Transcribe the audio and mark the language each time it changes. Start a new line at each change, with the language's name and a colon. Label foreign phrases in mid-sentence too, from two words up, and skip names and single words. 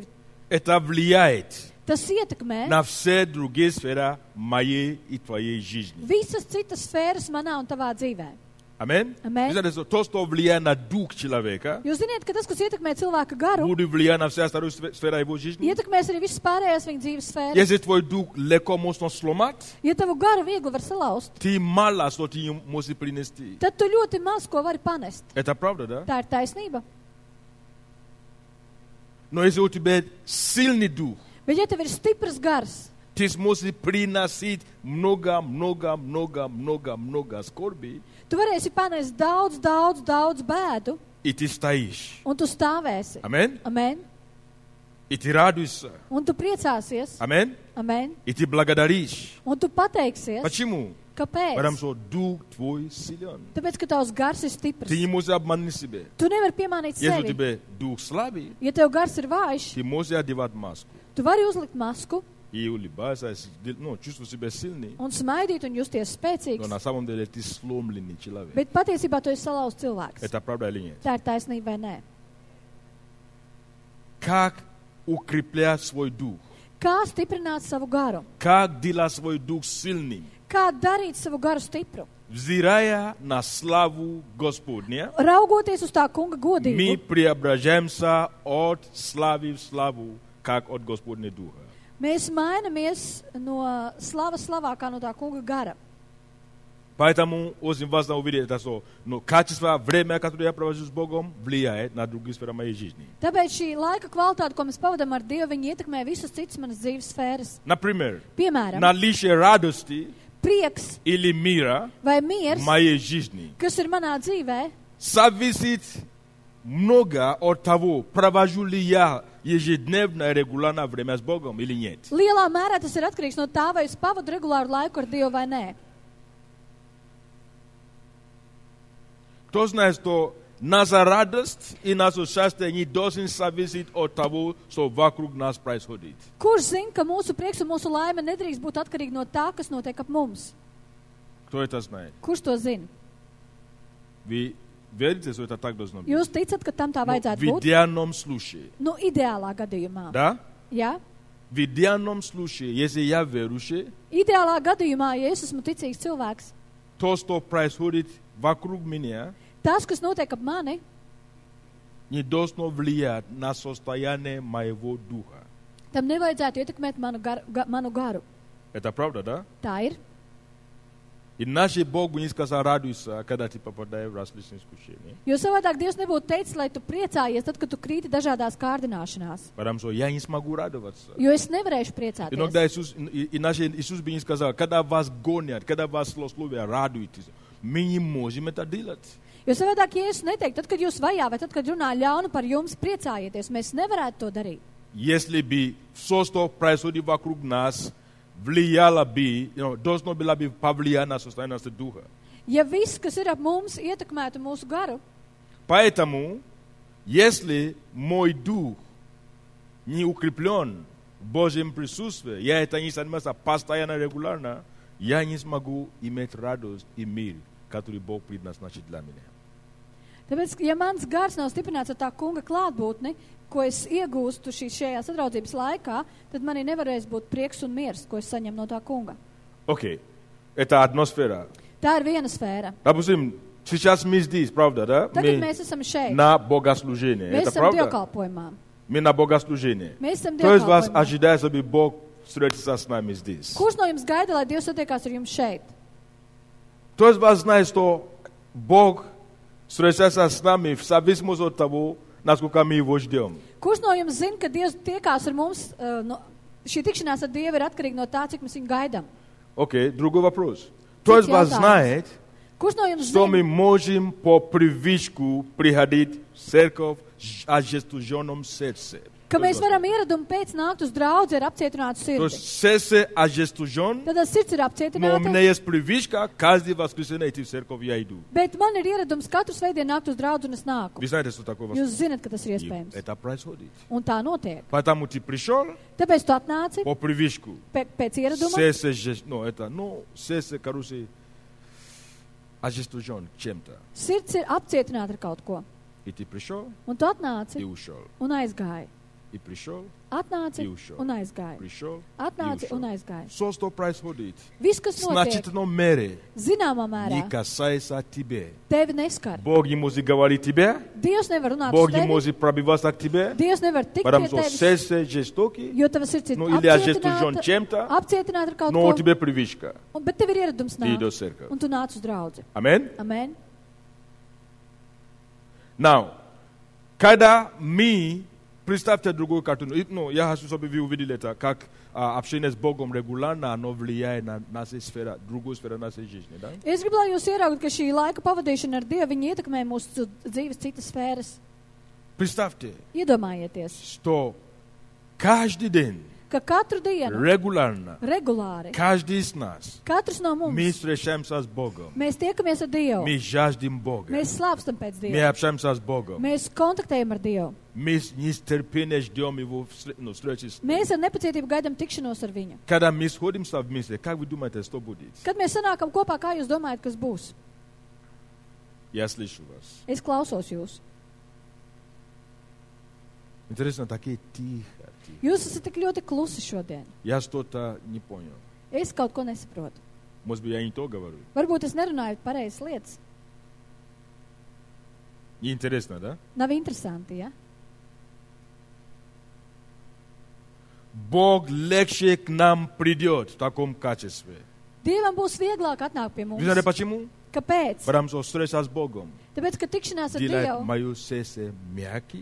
Russian: Это влияет
Latvian: Tas ietekmē
Russian: на все другие сферы моей и твоей жизни.
Latvian: visas citas sfēras manā un tavā dzīvē.
Russian: Аминь.
Latvian: Amen.
Russian: То, что влияет на дух человека,
Latvian: Jūs ziniet, ka tas, kas ietekmē cilvēka garu,
Russian: будет влиять на все остальные сферы его жизни.
Latvian: ietekmēs arī visas pārējās viņa dzīves sfēras.
Russian: Если твой дух легко можно сломать,
Latvian: Ja tavu garu viegli var salauzt,
Russian: ты мало что ты можешь принести.
Latvian: tad tu ļoti maz ko vari panest.
Russian: Это правда, да?
Latvian: Tā ir taisnība.
Russian: Но если у тебя сильный дух,
Latvian: Bet ja tev ir stiprs gars,
Russian: ты сможешь приносить много скорби,
Latvian: tu varēsi panest daudz bēdu,
Russian: и ты стоишь.
Latvian: un tu stāvēsi.
Russian: Аминь.
Latvian: Amen.
Russian: И ты радуешься.
Latvian: Un tu priecāsies.
Russian: Аминь.
Latvian: Amen.
Russian: И ты благодаришь.
Latvian: Un tu pateiksies.
Russian: Почему?
Latvian: Kāpēc?
Russian: Потому что дух твой силен.
Latvian: Tāpēc, ka tavs gars ir stiprs.
Russian: Ты не можешь обмануть себя.
Latvian: Tu nevari piemānīt
Russian: Если у
Latvian: sevi.
Russian: тебя дух слабый,
Latvian: Ja tev gars ir vājš,
Russian: ты можешь одевать маску.
Latvian: tu vari uzlikt masku,
Russian: и улыбаться, чувствовать себя сильным,
Latvian: un smaidīt un justies
Russian: но
Latvian: spēcīgs,
Russian: на самом деле ты сломленный человек.
Latvian: bet patiesībā tu esi salauzts cilvēks.
Russian: Это правда или нет?
Latvian: Tā ir taisnība vai nē?
Russian: Как укреплять свой дух?
Latvian: Kā stiprināt savu garu?
Russian: Как делать свой дух сильным?
Latvian: Kā darīt savu garu stipru?
Russian: Взирая на славу Господня,
Latvian: Raugoties uz tā kunga
Russian: мы
Latvian: godību,
Russian: преображаемся от славы в славу, как от Господня Духа.
Latvian: mēs mainamies no slavas slavā kā no tā kunga gara.
Russian: Поэтому очень важно увидеть это, что качество, время, которое я провожу с Богом, влияет на другие сферы моей жизни.
Latvian: Tāpēc šī laika kvalitāte, ko mēs pavadām ar Dievu, viņi ietekmē visas citas manas dzīves sfēras.
Russian: Например,
Latvian: Piemēram,
Russian: наличие радости
Latvian: prieks
Russian: или мира
Latvian: vai
Russian: в
Latvian: miers,
Russian: моей жизни
Latvian: kas ir manā dzīvē,
Russian: зависит много от того, провожу ли я ежедневно и регулярно время с Богом или нет.
Latvian: lielā mērā tas ir atkarīgs no tā, vai es pavadu regulāru laiku ar Dievu vai nē.
Russian: Кто знает, что наша радость и наше счастье не должен зависеть от того, что вокруг нас происходит.
Latvian: Kurš zina, ka mūsu prieks un mūsu laime nedrīkst būt atkarīgi no tā, kas notiek ap mums?
Russian: Кто это знает?
Latvian: Kurš to zina?
Russian: Вы верите, что это так должно быть?
Latvian: Jūs ticat, ka tam tā
Russian: В
Latvian: vajadzētu būt?
Russian: идеальном случае.
Latvian: Nu, ideālā gadījumā.
Russian: Да?
Latvian: Jā?
Russian: В идеальном случае, если я верующий,
Latvian: Ideālā gadījumā, ja es esmu ticīgs cilvēks,
Russian: то, что происходит вокруг меня,
Latvian: tas, kas notiek ap mani,
Russian: не должно влиять на состояние моего духа.
Latvian: tam nevajadzētu ietekmēt manu garu.
Russian: Это правда, да?
Latvian: Tā ir.
Russian: Иначе Бог бы не сказал, радуйся, когда ты попадаешь в различные искушения.
Latvian: Jo savādāk Dievs nebūtu teicis, lai tu priecājies tad, kad tu krīti dažādās kārdināšanās.
Russian: Потому что я не смогу радоваться.
Latvian: Jo es nevarēšu priecāties.
Russian: Иногда иначе Иисус бы не сказал, когда вас гонят, когда вас злословят, радуйтесь. Мы не можем это делать.
Latvian: Jo savādāk Jēzus neteikt, tad, kad jūs vajā vai tad, kad runā ļaunu par jums, priecājieties. Mēs nevarētu to darīt.
Russian: Если бы все, что происходит вокруг нас, влияло бы, должно было бы повлиять на состояние нашего духа.
Latvian: Ja viss, kas ir ap mums, ietekmētu mūsu garu,
Russian: Поэтому, если мой дух не укреплен в Божьем присутствии, я это не занимаюсь постоянно, регулярно, я не смогу иметь радость и мир, который Бог предназначил для меня.
Latvian: tāpēc, ja mans gars nav stiprināts ar tā kunga klātbūtni, ko es iegūstu šajā sadraudzības laikā, tad manī nevarēs būt prieks un miers, ko es saņemu no tā kunga.
Russian: Окей, это атмосфера.
Latvian: Tā ir viena sfēra.
Russian: Допустим, сейчас мы здесь, правда, да?
Latvian: Tagad mēs esam šeit.
Russian: На богослужение.
Latvian: Mēs
Russian: Это
Latvian: esam
Russian: правда?
Latvian: dievkalpojumā.
Russian: Мы на богослужение.
Latvian: Mēs esam
Russian: Кто из вас
Latvian: dievkalpojumā.
Russian: ожидает, чтобы Бог встретится с нами здесь?
Latvian: Kurš no jums gaida, lai Dievs satiekās ar jums šeit?
Russian: Кто из вас знает, что Бог встречается с нами в зависимости от того, насколько мы его ждем?
Latvian: Kurš no jums zina, ka Dievs tiekās ar mums, šī tikšanās ar Dievu ir atkarīga no tā, cik mēs viņu gaidām?
Russian: Окей, другой вопрос. Кто из вас знает,
Latvian: Kurš no jums
Russian: что мы
Latvian: zina,
Russian: можем по привычку приходить в церковь ожесточенном сердце?
Latvian: ka mēs varam ieradumu pēc nākt uz draudzi ar apcietinātu
Russian: То есть
Latvian: sirdi?
Russian: сердце ожесточен,
Latvian: Tad sirds ir
Russian: но у меня
Latvian: apcietināta,
Russian: есть привычка каждое воскресенье идти в церковь, я иду.
Latvian: bet man ir ieradums katru svētdienu nākt uz draudzi un es nāku.
Russian: Вы знаете, что такое
Latvian: Jūs
Russian: воскресенье?
Latvian: zinat, ka tas ir iespējams.
Russian: Это происходит.
Latvian: Un tā notiek.
Russian: Потому ты пришел
Latvian: Tāpēc tu atnāci
Russian: по привычку.
Latvian: pēc ieraduma.
Russian: Сердце, короче, ожесточен чем-то.
Latvian: Sirds ir apcietināta ar kaut ko.
Russian: И ты пришел
Latvian: Un tu
Russian: и
Latvian: atnāci
Russian: ушел.
Latvian: un aizgāji.
Russian: И пришел,
Latvian: Atnāci
Russian: и ушел.
Latvian: un aizgāji.
Russian: Пришел
Latvian: Atnāci
Russian: и
Latvian: un
Russian: ушел.
Latvian: aizgāji.
Russian: Все, что происходит,
Latvian: Viss, kas
Russian: в
Latvian: notiek,
Russian: значительном мере
Latvian: zināmā
Russian: не
Latvian: mērā,
Russian: касается тебе.
Latvian: tevi neskar.
Russian: Бог не может говорить тебе,
Latvian: Dievs nevar runāt uz
Russian: Бог не
Latvian: tevi.
Russian: может пробиваться к тебе,
Latvian: Dievs nevar tikt pie
Russian: потому что
Latvian: tevis,
Russian: сердце жестокий,
Latvian: jo tava sirds ir
Russian: ну или ожесточен
Latvian: apcietināta
Russian: чем-то,
Latvian: ar kaut
Russian: но у
Latvian: ko,
Russian: тебя привычка.
Latvian: bet tev ir ieradums
Russian: Ты идешь
Latvian: nākt,
Russian: в церковь.
Latvian: un tu nāc uz draudzi.
Russian: Аминь.
Latvian: Amen.
Russian: Now, когда мы, представьте другую картину, я хочу, чтобы вы увидели это, как общение с Богом регулярно, оно влияет на нашу сферу, другую сферу нашей жизни, да?
Latvian: Es gribu, lai jūs ieraugtu, ka šī laika pavadīšana ar Dievu, viņi ietekmē mūsu dzīves citas sfēras.
Russian: Представьте,
Latvian: Iedomājieties,
Russian: что каждый день
Latvian: ka katru dienu, regulāri,
Russian: каждый из нас,
Latvian: katrs no mums,
Russian: мы встречаемся с Богом,
Latvian: mēs tiekamies ar Dievu,
Russian: мы жаждем Бога,
Latvian: mēs slāpstam pēc
Russian: мы
Latvian: Dieva,
Russian: общаемся с Богом,
Latvian: mēs kontaktējam ar Dievu,
Russian: мы с нетерпением ждем Его встречи с Ним.
Latvian: mēs ar nepacietību gaidām tikšanos ar viņu.
Russian: Когда мы сходимся вместе, как вы думаете, что будет?
Latvian: Kad mēs sanākam kopā, kā jūs domājat, kas būs?
Russian: Я слышу вас.
Latvian: Es klausos jūs.
Russian: Интересно, такие тихо.
Latvian: Jūs esat tik ļoti klusi šodien.
Russian: Я что-то не понял.
Latvian: Es kaut ko nesaprotu.
Russian: Может быть, я не то говорю.
Latvian: Varbūt es nerunāju pareizas lietas.
Russian: Неинтересно, да?
Latvian: Nav interesanti, ja?
Russian: Бог легче к нам придет в таком качестве.
Latvian: Dievam būs vieglāk atnākt pie mums.
Russian: Вы знаете почему?
Latvian: Kāpēc?
Russian: Потому что встреча с Богом
Latvian: Tāpēc, ka tikšanās ar
Russian: делает
Latvian: Dievu
Russian: мое сердце мягким,